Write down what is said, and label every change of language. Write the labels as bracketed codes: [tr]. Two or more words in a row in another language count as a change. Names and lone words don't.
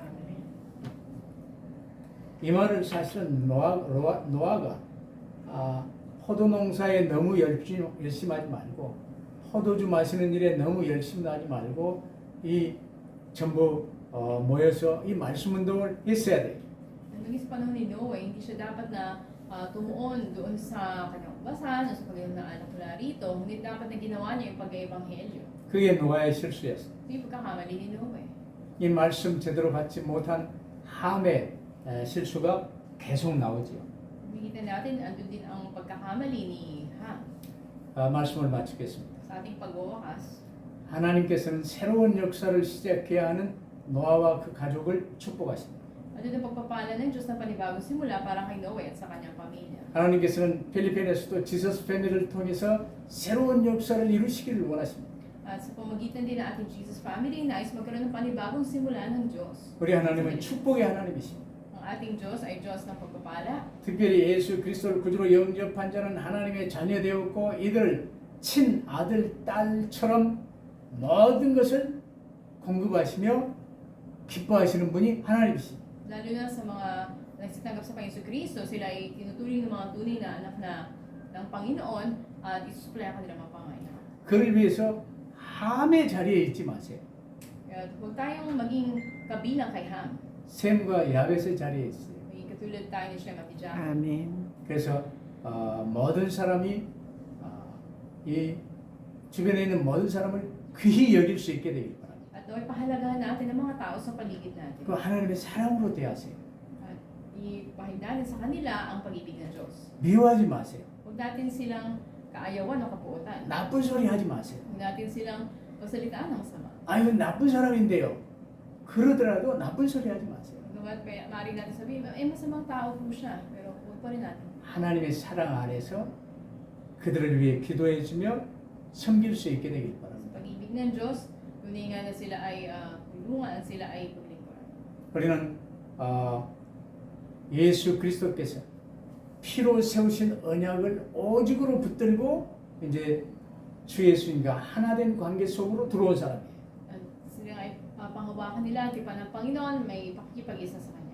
[ko] 이 말을 사실은 노아가 포도 농사에 너무 열심하지 말고 포도주 마시는 일에 너무 열심히 하지 말고 이 전부 모여서 이 말씀 운동을 했어야 돼요. [tl] Nung sa panahon ni Noe, hindi siya dapat na tumuon doon sa kanyang ubasan o sa pagayong ng anak mula rito, ngunit dapat na ginawa niya yung pag-ebanghelyo. [ko] 그게 노아의 실수였어요. [tl] Ito yung pagkakamali ni Noe. [ko] 이 말씀 제대로 받지 못한 함의 실수가 계속 나오지요. [tl] Makikita natin, andun din ang pagkakamali ni Ham. [ko] 말씀을 마치겠습니다. [tl] Sa ating pagwawakas, [ko] 하나님께서는 새로운 역사를 시작해야 하는 노아와 그 가족을 축복하십니다. [tl] andun ang pagpapala ng Diyos na panibagong simula para kay Noe at sa kanyang pamilya. [ko] 하나님께서는 필리핀에서도 지서스 패밀리를 통해서 새로운 역사를 이루시기를 원하십니다. [tl] At sa pamagitan din ng ating Jesus Family, nais magkaroon ng panibagong simula ng Diyos. [ko] 우리 하나님은 축복의 하나님이십니다. [tl] Ang ating Diyos ay Diyos ng pagpapala. [ko] 특별히 예수 그리스도를 구주로 영접한 자는 하나님의 자녀 되었고 이들 친아들 딸처럼 모든 것을 공급하시며 기뻐하시는 분이 하나님이십니다. [tl] Lalo na sa mga nagsitanggap sa Panginoon Kristo, sila ay tinuturing ng mga tunay na anak ng Panginoon at isusupply ang kanilang mga pangailangan. [ko] 그를 위해서 함의 자리에 있지 마세요. [tl] Kaya huwag tayong maging kabilang kay Ham. [ko] 셈과 야벳의 자리에 있어요. [tl] May katulad tayo ni Shem at ni Japheth. [ko] 아멘. 그래서 모든 사람이 이 주변에 있는 모든 사람을 귀히 여길 수 있게 되길 바랍니다. [tl] At naway pahalagahan natin ang mga tao sa paligid natin. [ko] 그 하나님의 사랑으로 대하세요. [tl] At ipahid natin sa kanila ang pag-ibig ng Diyos. [ko] 미워하지 마세요. [tl] Huwag natin silang kaayawan o kapuotan. [ko] 나쁜 소리 하지 마세요. [tl] Huwag natin silang pagsalitaan ng masama. [ko] 아 이건 나쁜 사람인데요. 그러더라도 나쁜 소리 하지 마세요. [tl] Gawa't maaari natin sabihin, masamang tao po siya. Pero huwag pa rin natin. [ko] 하나님의 사랑 안에서 그들을 위해 기도해주며 섬길 수 있게 되길 [tl] Sa [ko] 바랍니다. [tl] pag-ibig ng Diyos, tunay nga na sila ay tulungan at sila ay paglingkuran. [ko] 우리는 예수 그리스도께서 피로 세우신 언약을 오직으로 붙들고 이제 주 예수님과 하나된 관계 속으로 들어온 사람이에요. [tl] At sila ay panghawakan nila ang tipan ng Panginoon, may pakikipag-isa sa Kanya.